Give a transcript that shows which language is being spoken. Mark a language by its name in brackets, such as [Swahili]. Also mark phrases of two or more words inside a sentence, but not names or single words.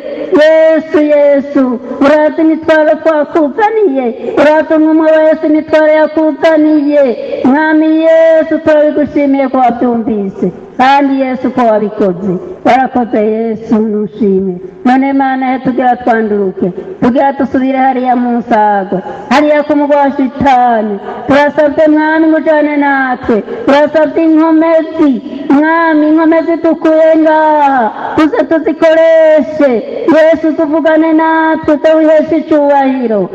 [Rundi] Yesu urazi imitwaro twakuzaniye, urazi umwe wese imitwaro yakuzaniye. Mwami Yesu turabigushimiye ko wabyumvise, kandi Yesu ko wabikoze. Warakoze Yesu nushime. None Mana he tugira twanduruke, tugira dusubire hariya mu nsago, hariya ku mugwa wa shitani. Turasabye Mwami mujane natwe, turasabye inkomezi Mwami, inkomezi dukuye ngaha tuze tuzikoreshe. Yesu tuvugane natwe, tawiheshe icyubahiro.